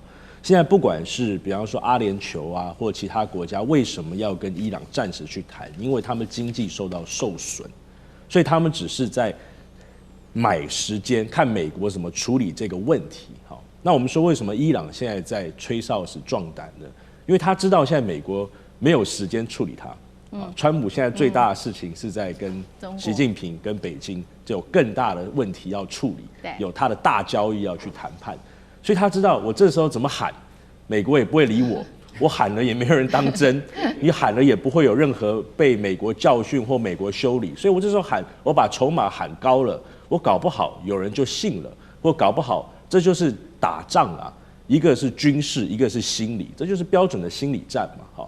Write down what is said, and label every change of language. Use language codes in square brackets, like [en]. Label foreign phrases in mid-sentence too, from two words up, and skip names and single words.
[zh] 現在不管是比方說阿聯酋啊，或其他國家，為什麼要跟伊朗暫時去談？因為他們經濟受損，所以他們只是在買時間，看美國怎麼處理這個問題。好，那我們說為什麼伊朗現在在吹哨子壯膽呢？因為他知道現在美國沒有時間處理它。川普現在最大的事情是在跟習近平、跟北京就有更大的問題要處理，有他的大交易要去談判，所以他知道我這時候怎麼喊，美國也不會理我，我喊了也沒有人當真，你喊了也不會有任何被美國教訓或美國修理，所以我這時候喊，我把籌碼喊高了，我搞不好有人就信了，或搞不好這就是打仗啊，一個是軍事，一個是心理，這就是標準的心理戰嘛，哈。